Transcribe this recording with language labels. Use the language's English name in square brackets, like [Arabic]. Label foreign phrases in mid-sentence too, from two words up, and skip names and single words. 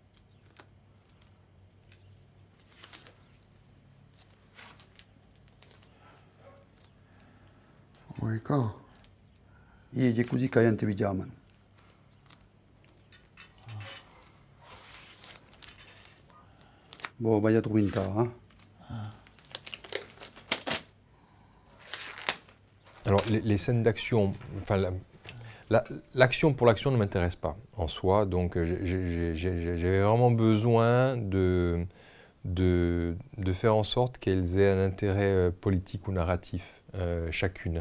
[Italian] Moicano? Io è così che la gente vi chiamano. Boh, vai a trovare, [French] Alors, les scènes d'action, enfin, l'action pour l'action ne m'intéresse pas en soi, donc j'avais vraiment besoin de faire en sorte qu'elles aient un intérêt politique ou narratif, chacune.